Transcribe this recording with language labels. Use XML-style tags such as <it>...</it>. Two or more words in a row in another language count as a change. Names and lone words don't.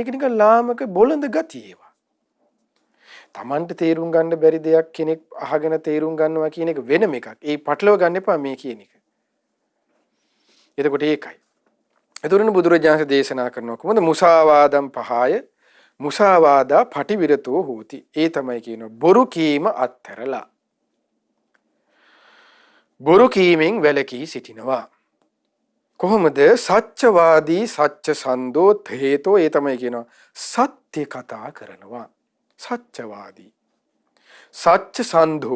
<si>ඒක නිකන් ලාමක බොළඳ ගතිය ඒවා. Tamanට තේරුම් ගන්න බැරි දෙයක් කෙනෙක් අහගෙන තේරුම් ගන්නවා කියන එක වෙනම එකක්. ඒ පටලව ගන්න එපා මේ කියන එක. එතකොට ඒකයි. එතකොට බුදුරජාණන් දේශනා කරනවා කොහොමද</si> <pi>මුසාවාදම් පහය මුසාවාදා පටිවිරතෝ හෝති.</pi> <si>ඒ තමයි කියනවා බොරු කීම අත්හැරලා බොරු කීමෙන් වැළකී සිටිනවා.</si> <pi>කොහොමද? සත්‍යවාදී සත්‍ය සන්දෝ හේතෝ.</pi> <si>ඒ තමයි කියනවා සත්‍ය කතා කරනවා.</si> <pi>සත්‍යවාදී සත්‍ය සන්දෝ.</pi>